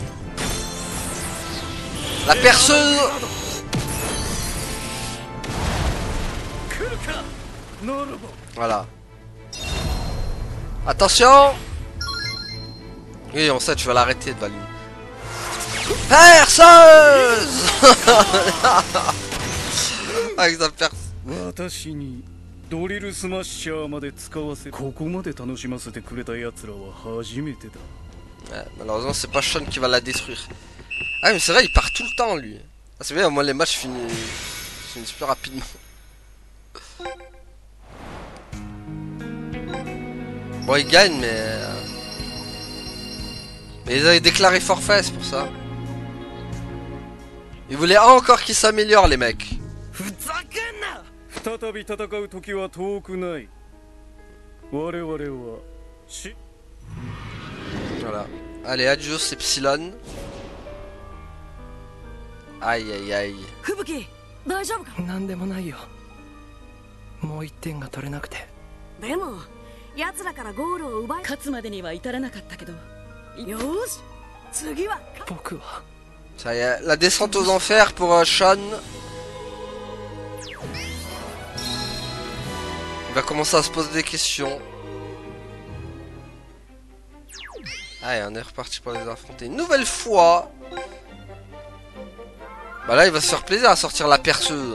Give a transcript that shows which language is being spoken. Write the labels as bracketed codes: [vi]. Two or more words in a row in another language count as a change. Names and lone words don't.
[fr] La perceuse. Voilà. Attention. Oui, on sait, tu vas l'arrêter de Value. Perceuse. Avec sa perceuse. [ja] 私にドリルスマッシャーまで使わせここまで楽しませてくれた奴らは初めてだ [fr] Ouais, malheureusement c'est pas Sean qui va la détruire. Ah mais c'est vrai il part tout le temps lui. Ah, c'est bien au moins les matchs finissent plus rapidement. Bon il gagne mais ils avaient déclaré forfait c'est pour ça. Ils voulaient encore qu'ils s'améliorent les mecs. [ja] 再び戦う時は遠くない我々はし [fr] Voilà. Allez, adios Epsilon. Aïe aïe aïe. [ja] 吹雪大丈夫かなんでもないよもう一点が取れなくてでも奴らからゴールを奪い勝つまでには至らなかったけどよーし次は僕は [fr] Ça y est, la descente aux enfers pour Sean. Il va commencer à se poser des questions. Allez, on est reparti pour les affronter une nouvelle fois. Bah là, il va se faire plaisir à sortir la perceuse.